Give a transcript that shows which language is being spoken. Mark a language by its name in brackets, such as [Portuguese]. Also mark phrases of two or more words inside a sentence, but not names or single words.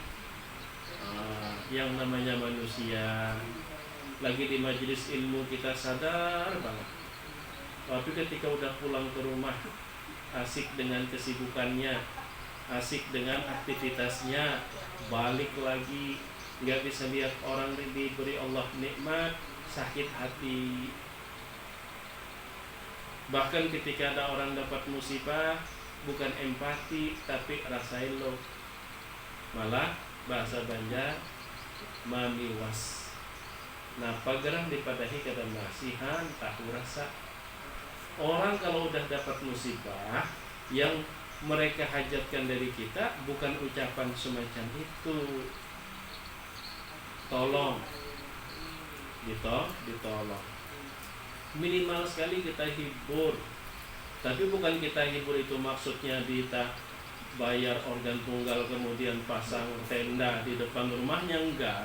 [Indonesian] Yang namanya manusia, lagi di majelis ilmu kita sadar banget, tapi ketika udah pulang ke rumah, asik dengan kesibukannya, asik dengan aktivitasnya, balik lagi nggak bisa lihat orang diberi Allah nikmat, sakit hati. Bahkan ketika ada orang dapat musibah, bukan empati tapi rasain lo, malah bahasa Banjar mamiwas. [Banjar] Nah, pagerang dipadahi kada masihan tahu rasa. [Indonesian] Orang kalau udah dapat musibah, yang mereka hajatkan dari kita bukan ucapan semacam itu. Tolong, ditolong. Minimal sekali kita hibur. Tapi bukan kita hibur itu maksudnya kita bayar organ tunggal kemudian pasang tenda di depan rumahnya, enggak.